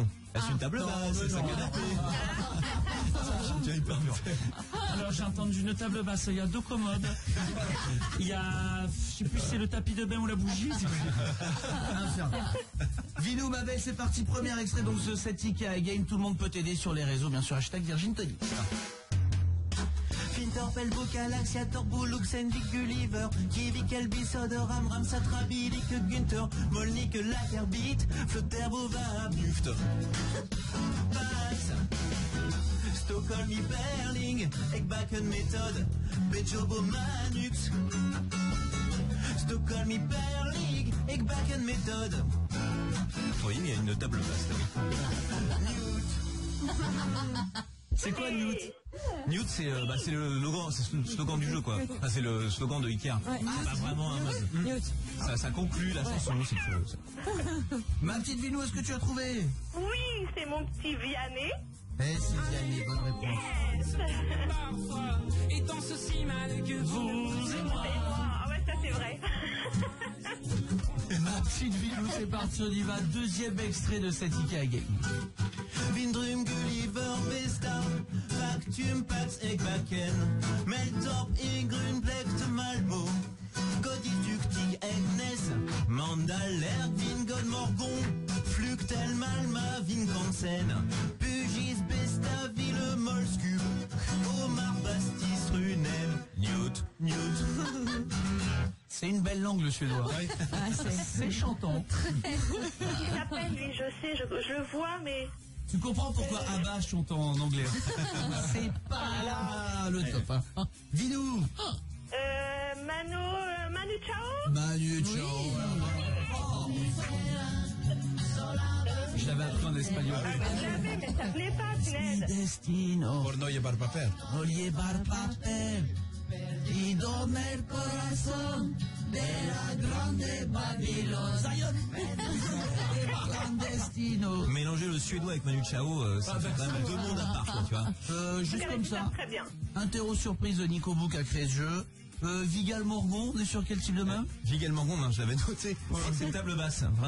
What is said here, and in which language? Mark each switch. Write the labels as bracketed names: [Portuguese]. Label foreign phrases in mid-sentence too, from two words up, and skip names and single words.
[French] Est-ce une table basse? Est-ce un canapé? J'ai eu peur. Alors j'ai entendu une table basse, il y a 2 commodes. Il y a, je sais plus si c'est le tapis de bain ou la bougie. Infernal. Vinou, ma belle, c'est parti. Premier extrait donc de cette IKEA Game. Tout le monde peut t'aider sur les réseaux, bien sûr. Hashtag Virgin Tony. Fintor, Pelbo, Galaxia, Torbo, Luxenvik, Gulliver, Kiwi, Kelby, Soder, Amram, Satrabi, Lick, Günther, Molnik, Lagerbeat, Flotter, Bova, Buft. Pax, Stockholm, Berling, Ekbaken, Méthode, Bejobo, Manux. Stockholm, Berling, Ekbaken, Méthode. Oui, mais il y a une table basse là. C'est quoi Newt? Newt, c'est le slogan du jeu, quoi. Enfin, c'est le slogan de Ikea. Ouais, Pas vraiment un meuble. Newt. Ça conclut la chanson, c'est que... Ma petite Vinou, est-ce que tu as trouvé? Oui, c'est mon petit Vianney. C'est Vianney, bonne réponse. Et dans ceci mal que vous et moi. Ah ouais, ça c'est vrai. Ma petite Vinou, c'est parti, on y va. Deuxième extrait de cette IKEA Game. Vindrum, Gulliver, Vesta, Factum, Pax, Ekbaken, Meltorp, Igrun, Plecht, Malmo, Goditugtig, Egnes, Mandal, Vingod, Morgon, Fluctel, Malma, Vincansen, Pugis, Besta, Ville, Molskub, Omar, Bastis, Runem, Newt. C'est une belle langue, le suédois. C'est chantant. Il s'appelle lui, je sais, je le vois, mais... Tu comprends pourquoi Abba chante en anglais. C'est pas là le top. Hein. Vinou. Manu Chao. Manu Chao. Je l'avais appris en espagnol. Je l'avais, mais ça plaît pas, punaise. Destino. [Spanish] Por no llevar papel. No llevar papel. Y donde el corazón de la grande Babylone. Zion. Clandestino. [French] Mélanger le suédois avec Manu Chao, ça fait quand même 2 mondes à part, quoi, tu vois. Juste comme ça. Très bien. Interro surprise de Nico Bouk a créé ce jeu. Vigal Morgon, on est sur quel type de main? Vigal Morgon, non, je l'avais noté. C'est une table basse, vraiment.